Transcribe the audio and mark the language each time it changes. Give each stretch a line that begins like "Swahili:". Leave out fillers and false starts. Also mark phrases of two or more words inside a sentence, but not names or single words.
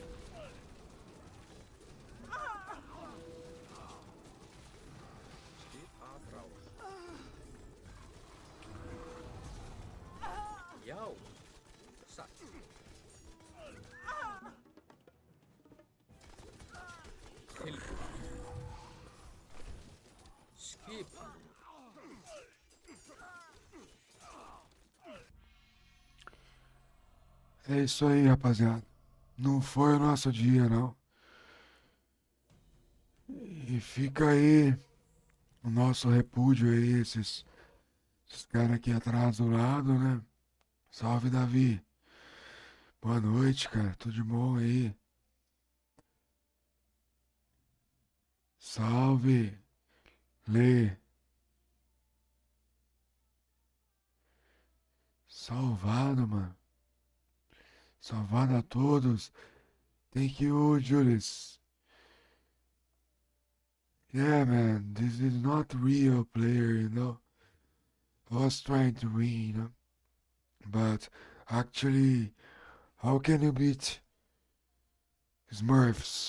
Icelandic: Skip atrás. Já. Satt. Tilbúin. Skipan.
Portuguese: É isso aí, rapaziada. Não foi o nosso dia, não. E fica aí o nosso repúdio aí, esses caras aqui atrás do lado, né? Salve, Davi. Boa noite, cara. Tudo de bom aí? Salve, Lê. Salvado, mano. Salvado a todos.
English: Thank you, Julius. Yeah, man, this is not real player, you know. I was trying to win, you know. But actually, how can you beat Smurfs?